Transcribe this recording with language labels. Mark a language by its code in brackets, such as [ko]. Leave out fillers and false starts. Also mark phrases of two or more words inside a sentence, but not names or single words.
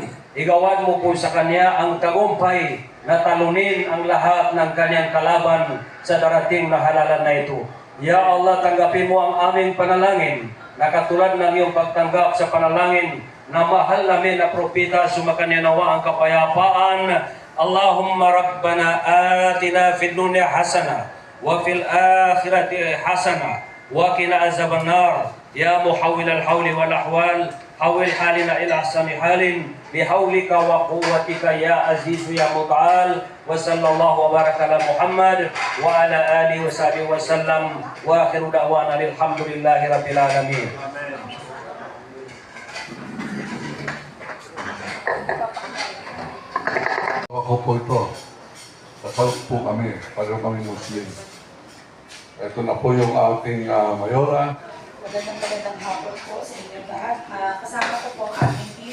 [tl] Igawan mo po sa kanya ang tagumpay na talunin ang lahat ng kanyang kalaban sa darating na halalan na ito. [ar] يا الله, [tl] tanggapin mo ang aming panalangin na katulad ng iyong pagtanggap sa panalangin na mahal namin na propita, sumakanya nawa ang kapayapaan. [ar] اللهم ربنا آتنا في الدنيا حسنة وفي الآخرة حسنة وقنا عذاب النار. يا محول الحول والأحوال، حول حالنا إلى أحسن حال بحولك وقوتك يا عزيز يا متعال. وصلى الله وبارك على محمد وعلى آله وصحبه وسلم وآخر دعوانا الحمد لله رب العالمين. [tl] Ako po ito. Kasal po kami. Pareho kami Muslim. Ito na po yung ating mayora. Magandang hapon po sa inyong lahat. Kasama ko po ang aming team.